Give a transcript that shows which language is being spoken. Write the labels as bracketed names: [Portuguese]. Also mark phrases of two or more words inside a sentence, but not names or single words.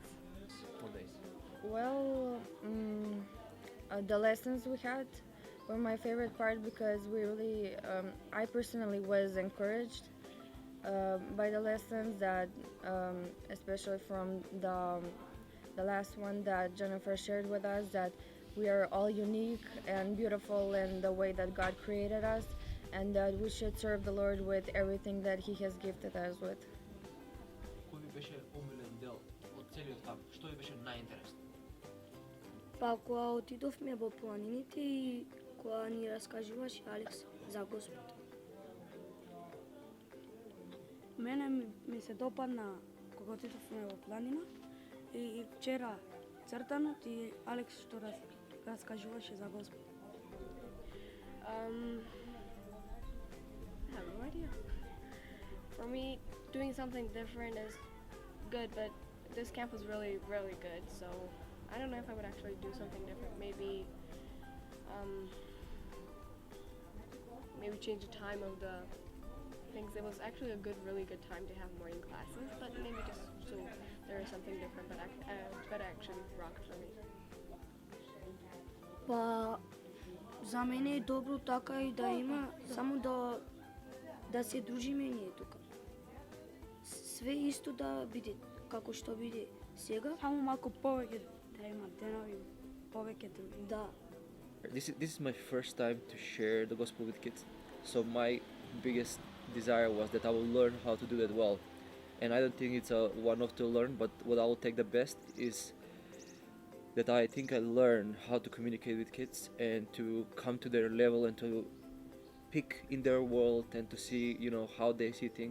[English] Well, the lessons we had were my favorite part because we really, I personally was encouraged by the lessons that, especially from the last one that Jennifer shared with us, that we are all unique and beautiful in the way that God created us, and that we should serve the Lord with everything that He has gifted us with. [Macedonian] Кој ви беше омилен дел од целиот камп? Што ви беше најинтересно? Па кога отидовме во планините и кога ни раскажуваше Алекс за Господ. Мене ми се допадна кога отидовме во планина и вчера цртанот и Алекс што раскажуваше за Господ. [English] I have no idea. For me, doing something different is good, but this camp was really, really good. So I don't know if I would actually do something different. Maybe change the time of the things. It was actually a really good time to have morning classes, but maybe just so there is something different. But actually rocked for me. [Macedonian] Па за мене е добро така и да има само да се дружиме ние тука. Све исто да биде како што биде сега. Само малку повеќе да има денови, повеќе други. Да. [English] This is my first time to share the gospel with kids, so my biggest desire was that I will learn how to do that well. And I don't think it's a one-off to learn, but what I will take the best is that I think I learn how to communicate with kids and to come to their level and to pick in their world and to see, how they see things.